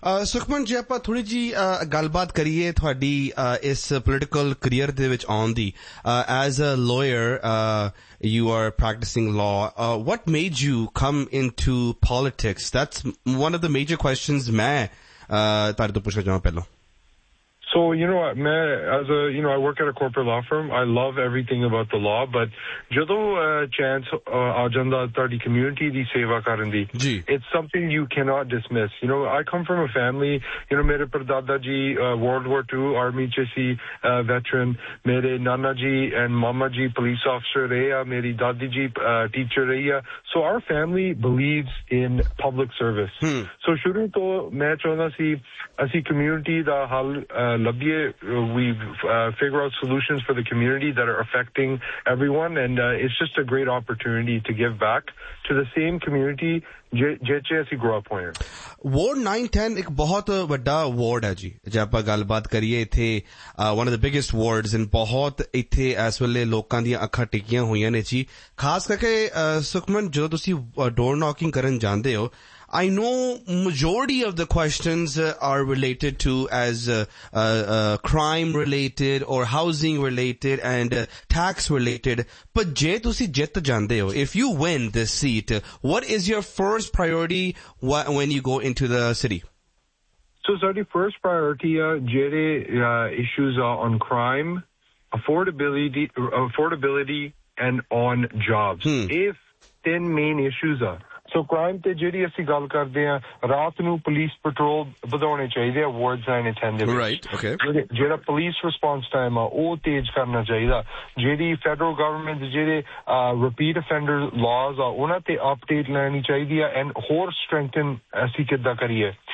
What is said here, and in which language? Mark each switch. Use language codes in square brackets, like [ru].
[pa] ਸੁਖਮਨ ਜੀ, ਆਪਾਂ ਥੋੜੀ ਜੀ ਗੱਲਬਾਤ ਕਰੀਏ ਤੁਹਾਡੀ ਇਸ ਪੋਲੀਟੀਕਲ ਕਰੀਅਰ ਦੇ ਵਿੱਚ ਆਉਣ ਦੀ। [en] As a lawyer you are practicing law, what made you come into politics? That's one of the major questions [pa] ਮੈਂ ਤੁਹਾਡੇ ਤੋਂ ਪੁੱਛਣਾ ਚਾਹਾਂ ਪਹਿਲਾਂ। [en] So, you know, I work at a corporate law firm. I love everything about the law, but [pa] jadon chance aajanda tadi community di seva karan di, [en] it's something you cannot dismiss. You know, I come from a family, you know, [pa] mere pradada ji World War II army che si veteran, mere nana ji [en] and [pa] mama ji police officer rahe, meri dadi ji teacher rahi. [en] So our family believes in public service. So [pa] shuru to main chahunda si asi community da hal ਲੱਭੀਏ, [en] we figure out solutions for the community that are affecting everyone, and it's just a great opportunity to give back to the same community [pa] ਜਿਹ ਚ ਅਸੀਂ grow up ਹੋਏ। Ward 9-10 ਇੱਕ ਬਹੁਤ ਵੱਡਾ ward ਹੈ ਜੀ, ਜੇ ਆਪਾਂ ਗੱਲਬਾਤ ਕਰੀਏ ਇੱਥੇ [en] one of the biggest wards, [pa] and ਬਹੁਤ ਇੱਥੇ ਇਸ ਵੇਲੇ ਲੋਕਾਂ ਦੀਆਂ ਅੱਖਾਂ ਟਿੱਕੀਆਂ ਹੋਈਆਂ ਨੇ ਜੀ। ਖਾਸ ਕਰਕੇ ਸੁਖਮਨ, ਜਦੋਂ ਤੁਸੀਂ ਡੋਰ ਨੌਕਿੰਗ ਕਰਨ ਜਾਂਦੇ ਹੋ, [en] I know majority of the questions are related to as crime related or housing related and tax related, but [pa] je tusi jit jande ho, [en] if you win this seat, what is your first priority when you go into the city? So sorry, first priority jere issues are on crime, affordability and on jobs. If then main issues are [pa] so crime ਤੇ ਜਿਹੜੀ ਅਸੀਂ ਗੱਲ ਕਰਦੇ ਹਾਂ, ਰਾਤ ਨੂੰ police petrol ਵਧਾਉਣੇ ਚਾਹੀਦੇ ਆ ਵਾਰਡ 9 and 10 ਦੇ। ਜਿਹੜਾ ਪੁਲਿਸ ਰਿਸਪੋਂਸ ਟਾਈਮ ਆ ਉਹ ਤੇਜ਼ ਕਰਨਾ ਚਾਹੀਦਾ, ਜਿਹੜੀ ਫੈਡਰਲ ਗਵਰਨਮੈਂਟ ਜਿਹੜੇ ਰਿਪੀਟ ਅਫੈਂਡਰ ਲਾਜ਼ ਆ ਉਹਨਾਂ ਤੇ ਅਪਡੇਟ ਲੈਣੀ ਚਾਹੀਦੀ ਆ, ਐਂਡ ਹੋਰ ਸਟਰੈਂਥਨ ਅਸੀਂ ਕਿੱਦਾਂ ਕਰੀਏ।